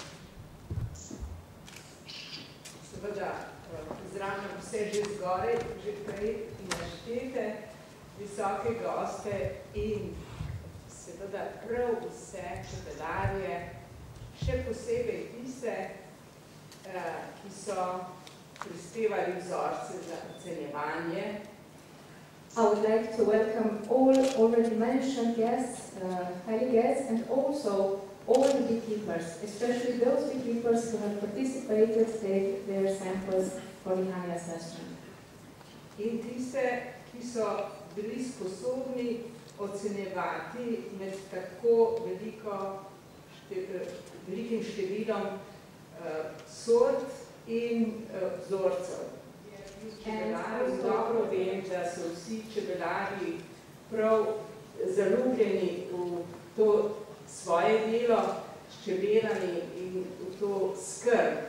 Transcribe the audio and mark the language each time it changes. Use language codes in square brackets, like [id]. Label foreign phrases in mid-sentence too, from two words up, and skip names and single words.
[sl] Seveda, pozdravljam vse že zgoraj, že prej naštete, visoke goste in seveda prav vse čebelarje, še posebej tiste, ki so prispevali vzorce za ocenjevanje. [en] I would like to welcome all already mentioned guests, highly guests, and also all the beekeepers, especially those beekeepers who have participated, take their samples for the honey assessment. [sl] In tiste, ki so bili sposobni ocenjevati med tako veliko velikim številom sort in vzorcev. Dobro vem, da so vsi čebelarji prav zaljubljeni v to svoje delo s čebelami in v to skrb.